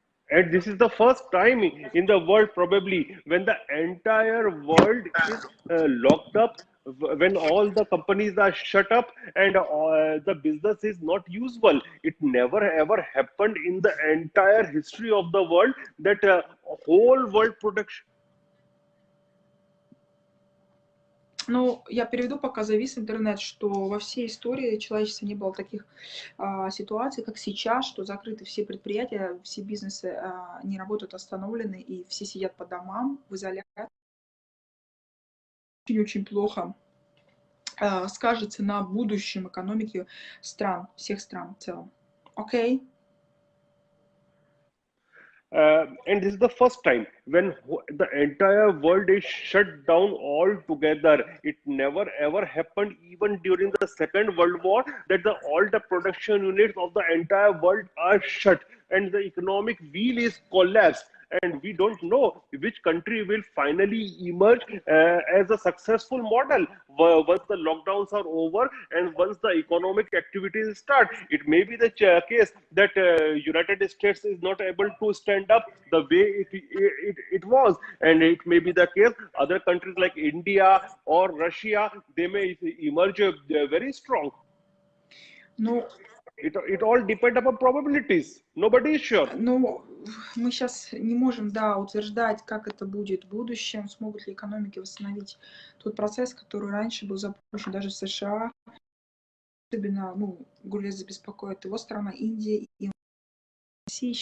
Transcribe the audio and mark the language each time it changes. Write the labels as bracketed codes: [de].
[en] And this is the first time in the world probably when the entire world is locked up, when all the companies are shut up and the business is not usable. It never ever happened in the entire history of the world that whole world production. [ru] Ну, я переведу, пока завис интернет, что во всей истории человечества не было таких ситуаций, как сейчас, что закрыты все предприятия, все бизнесы не работают, остановлены, и все сидят по домам в изоляции. Очень плохо скажется на будущем экономике стран, всех стран в целом. [en] Окей? And this is the first time when the entire world is shut down altogether. It never ever happened even during the Second World War that all the production units of the entire world are shut and the economic wheel is collapsed. And we don't know which country will finally emerge as a successful model once the lockdowns are over and once the economic activities start. It may be the case that United States is not able to stand up the way it was, and it may be the case other countries like India or Russia, they may emerge very strong. Ну, It all depends upon probabilities. Nobody is sure. [ru] ну, мы сейчас не можем, да, утверждать, как это будет в будущем, смогут ли экономики восстановить тот процесс, который раньше был запущен даже в США. Особенно, ну, Gulrez беспокоит его страна, Индия и Россия.